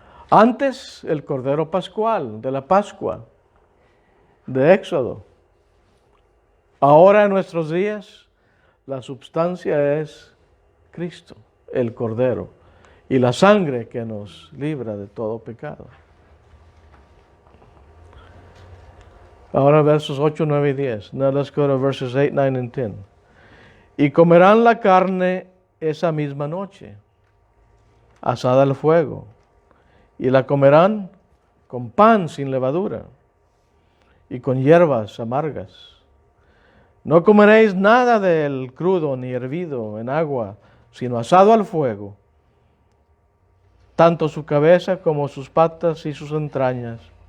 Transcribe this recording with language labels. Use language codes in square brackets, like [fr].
[es] Antes, el Cordero Pascual, de la Pascua, de Éxodo. Ahora en nuestros días, la substancia es Cristo, el Cordero, y la sangre que nos libra de todo pecado. Ahora versos 8, 9 y 10. [en] Now let's go to verses 8, 9 and 10. [es] Y comerán la carne esa misma noche, asada al fuego, y la comerán con pan sin levadura y con hierbas amargas. No comeréis nada del crudo ni hervido en agua, sino asado al fuego, tanto su cabeza como sus patas y sus entrañas.